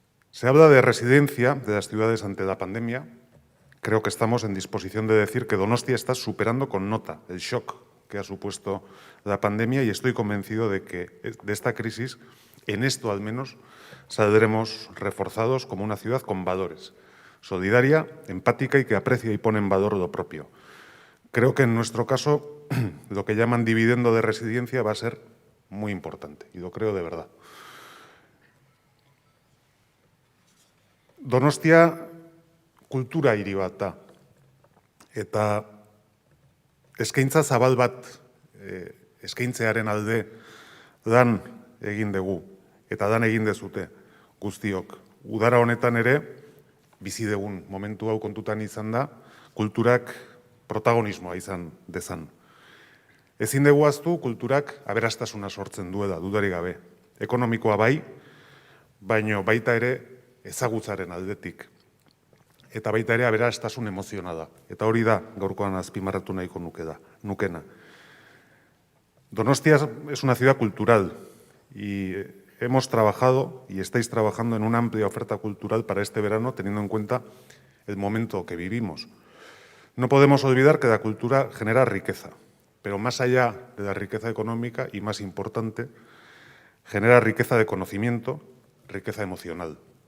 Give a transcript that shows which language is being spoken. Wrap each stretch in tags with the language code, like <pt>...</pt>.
<es>Se habla de resiliencia de las ciudades ante la pandemia. Creo que estamos en disposición de decir que Donostia está superando con nota el shock que ha supuesto la pandemia y estoy convencido de que de esta crisis, en esto al menos, saldremos reforzados como una ciudad con valores, solidaria, empática y que aprecia y pone en valor lo propio. Creo que en nuestro caso lo que llaman dividendo de resiliencia va a ser muy importante y lo creo de verdad.</es> <eu>Donostia kultura hiri bat da eta eskaintza zabal bat eskaintzearen alde dan egin dugu eta dan egin dezute guztiok. Udara honetan ere bizi dugun momentu hau kontutan izan da, kulturak protagonismoa izan dezan. Ezin dugu ahaztu kulturak aberastasuna sortzen duela, dudarik gabe. Ekonomikoa bai, baino baita ere ezagutzaren aldetik. Eta baita ere aberastasun emozionala. Eta hori da gaurkoan azpimarratu nahiko nukena.</eu> <es>Donostia es una ciudad cultural y hemos trabajado y estáis trabajando en una amplia oferta cultural para este verano, teniendo en cuenta el momento que vivimos. No podemos olvidar que la cultura genera riqueza, pero más allá de la riqueza económica y más importante, genera riqueza de conocimiento, riqueza emocional.</es>